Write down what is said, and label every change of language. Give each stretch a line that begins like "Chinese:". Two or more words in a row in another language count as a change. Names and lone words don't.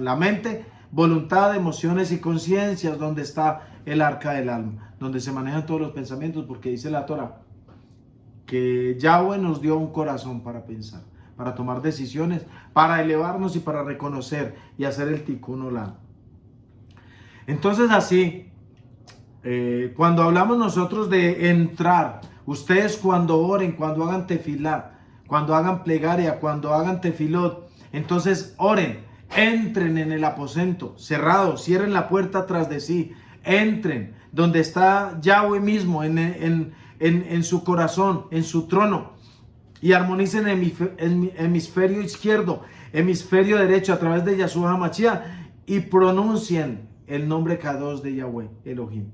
Spanish: La mente, voluntad, emociones y conciencias, donde está el arca del alma, donde se manejan todos los pensamientos, porque dice la Torah que Yahweh nos dio un corazón para pensar, para tomar decisiones, para elevarnos y para reconocer y hacer el
Hebrew: תיקון עולם.
Spanish: Entonces así, cuando hablamos nosotros de entrar, ustedes cuando oren, cuando hagan tefilá, cuando hagan plegaria, cuando hagan tefilot, entonces oren, entren en el aposento cerrado, cierren la puerta tras de sí, entren donde está Yahweh mismo, en su corazón, en su trono, y armonicen hemisferio izquierdo, hemisferio derecho a través de
Hebrew: ישוע המשיח,
Spanish: y pronuncien el nombre Kadosh de Yahweh, Elohim.